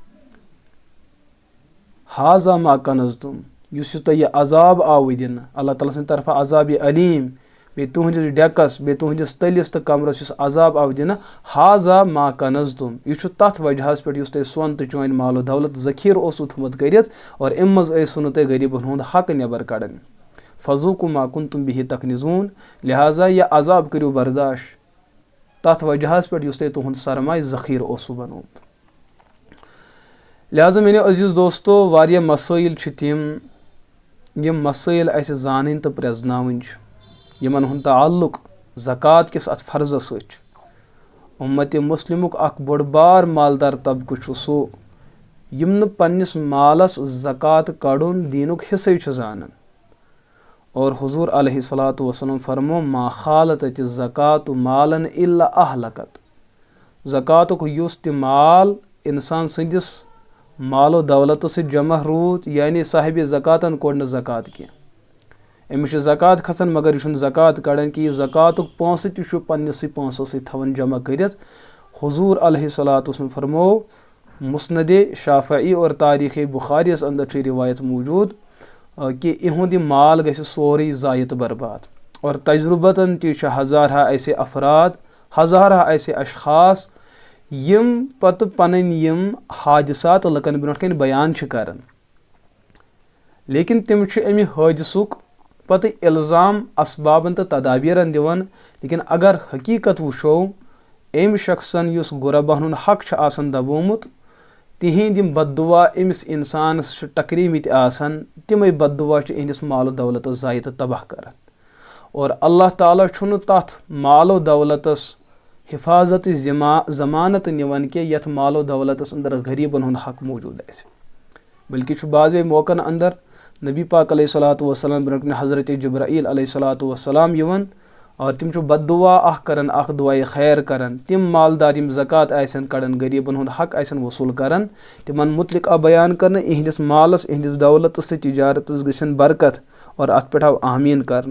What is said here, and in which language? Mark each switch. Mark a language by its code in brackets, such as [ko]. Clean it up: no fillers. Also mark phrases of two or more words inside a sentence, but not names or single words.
[ar] هذا ما كنزتم [ks] युस तोह अजाब आव दिन अल्लाह ताला सन्द तरफा अजाब अलीम बे तुहंदिस डेकस बे तुहंदिस तलिस तो कमरस युस अजाब आव दिन [ar] هذا ما كنزتم [ks] यह तथ वजह पे युस तुह सोन तो चोन मालो दौलत ज़खीर ओसु थुमत करित और अम मज ऐसु तुह गरीबन हुंद हक नेबर कड़न [ar] فذوقوا ما كنتم به تكنزون. [ks] लिहाजा यह अजाब करियो बर्दाश्त तथ वजह पे युस तुहंद सरमाय ज़खीर ओसु बनोत। लिहाजा [hi] मेरे अजीज़ दोस्तों [ks] वारिया मसाइल तिम यम मसाइल अस जान तो प्रेजनावन यमन हुंद ताल्लुक ज़कात किस अत फ़र्ज़ सच। उम्मत मुस्लिमुक अख बड़ बार मालदार तबक़ सो यम न पन्निस मालस ज़कात कड़ुन दीनुक हिस्से जानन और हुज़ूर [ar] عليه الصلاة والسلام [ks] फरमो [ar] ما خالطت الزكاة مالا إلا أهلكته. [ks] ज़कातुक युस ति माल इंसान संदिस मालो दौलत से जमा रूत यानी साहिब ज़कातन कोड़ न ज़कात की अमिस ज़कात खसन मगर यह ज़कात कड़न कि ज़कातुक पोंस तह पन्निस पोंसो सि थवन जमा करित। हुज़ूर [ar] عليه الصلاة والسلام [ks] फरमो मुस्नद शाफ़ई और तारीख़ बुखारी अंदर रिवायत मौजूद कि इहुंद माल गि सोरे ज़ायत बर्बाद और तजुर्बतन ती हज़ारा ऐसे अफराद हज़ारा ऐसे अशखास यम पत पनन यम हादिसात लकन ब्रोट कन बयान करान लेकिन तिम अमि हादिसुक पत इल्ज़ाम असबाबन तो तदाबीरन दिवन। लेकिन अगर हकीकत वुशो अम शख्सन युस गुरबान हक आसन दबोमुत तिहिंद यम बददुआ अमिस इंसानस टकरीमित आसन तिमै बददुआ इहंदिस मालो दौलत ज़ाय तो तबाह करान और अल्लाह ताला छुन तथ मालो दौलतस हिफाजत ज़मानत निवन के यथ मालो दौलतस अंदर गरीबन हुंद हक मौजूद आए बल्कि बाज़ मौकन अंदर नबी पाक [ar] عليه الصلاة والسلام [ks] ब्रोट हज़रत जिब्राईल [ar] عليه الصلاة والسلام [ks] यवन और तिम बददुआ अख करन अख दुआए खैर करन तिम मालदार यम ज़कात आसन कड़न गरीबन हुंद हक आसन वसूल करन तिमन मुतलिक आ बयान करन इहंदिस मालस इहंदिस दौलतस तो तिजारतस गसन बरकत और अत पे आव आमीन करन।